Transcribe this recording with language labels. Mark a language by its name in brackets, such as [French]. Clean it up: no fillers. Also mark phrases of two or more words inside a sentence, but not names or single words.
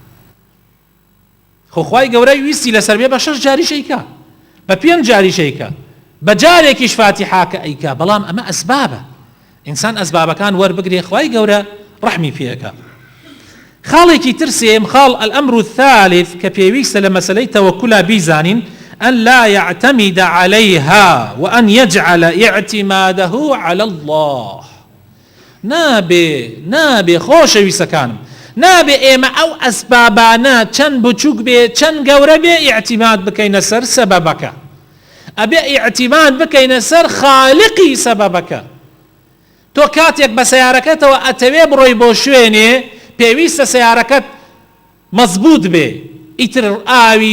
[Central Kurdish] خوای گەورەی ویستی لەسەر بێ بە 6 جاری شەیکە بە 5 جاری شەیکە بە جارێکیش فاتحاکە ئەیکا بەڵام ئەمە ئەسبابە ئینسان ئەسبابەکان وەربگرێ خوای گەورە ڕەحمی پێەکە خاڵێکی ترسێم خاڵ [Arabic] الأمر الثالث [Central Kurdish] کە پێویستە لە مەسەلەی تەوەکولا بیزانین [Arabic] أن لا يعتمد عليها وأن يجعل اعتماده على الله [Central Kurdish] نابێ خۆشەویستەکانم نابێ ئێمە ئەو ئەسبابانە چەند بچووک بێ چەند گەورە بێ ئیعتیماد بکەینە سەر سەبەبەکە ئەبێ ئیعتیماد بکەینە سەر خالقی سەبەبەکە تۆ کاتێک بە سەیارەکەتەوە ئەتەوێ بڕۆی بۆ شوێنێ پێویستە سەیارەکەت مەزبوط بێ ئیتر ئاوی